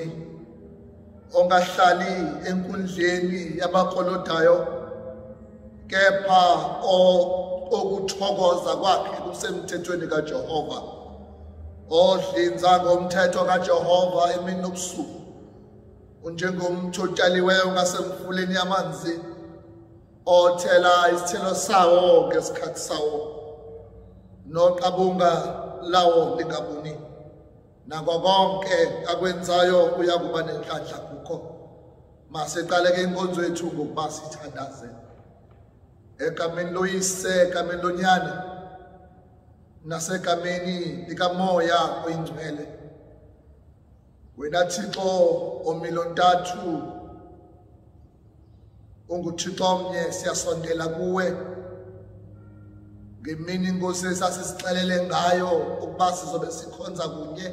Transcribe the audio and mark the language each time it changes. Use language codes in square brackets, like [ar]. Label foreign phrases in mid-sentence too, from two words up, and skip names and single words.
[zu] ongahlali enkundleni yabakolodayo, kepha okuthokoza kwakhe kusemthethweni kaJehova, odlinza ngomthetho kaJehova emini nobusuku, unjengomthi otshaliweyo ngasemfuleni yamanzi, othela isithelo sawo ngesikhathi sawo, noqabunga lawo lingabuni. Nakho konke akwenzayo uyakuba nenhlanhla kukho. [xh] Masiqaleke inkonzo yethu ngokuba sithandaze. Egameni loyise, egameni lonyana, nasegameni likaMoya oyingcwele. Wena Thixo omilontathu, unguThixo omnye, siyasondela kuwe ngemini inkosi esasisixelele ngayo ukuba sizobe sikhonza kunye.